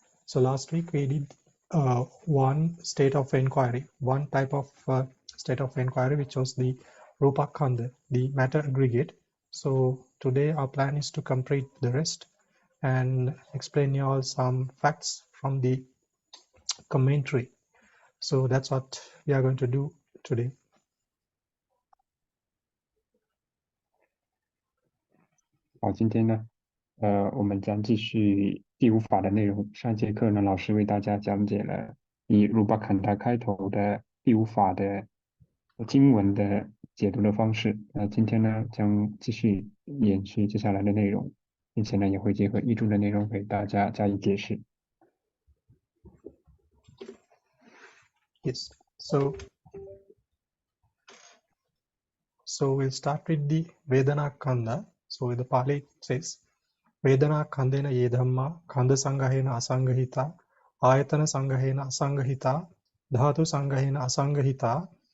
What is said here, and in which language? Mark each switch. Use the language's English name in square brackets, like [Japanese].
[English] So last week we did one state of inquiry, one type of state of inquiry, which was the Rupakanda, the matter aggregate. So today our plan is to complete the rest and explain you all some facts from the commentary. So that's what we are going to do today. [Chinese] 好，今天呢，我们将继续第五法的内容。上节课呢，老师为大家讲解了以鲁巴坎达开头的第五法的经文的解读的方式。今天呢，将继续延续接下来的内容，并且呢，也会结合译注的内容给大家加以解释。 [English] Yes. So we'll start with the Vedana Kanda. So the Pali says, [Pali] Vedana Kandena Yedhamma, Kanda Sangahena Asangahita, Ayatana Sangahena Asangahita, Dhatu Sangahena Asangahita,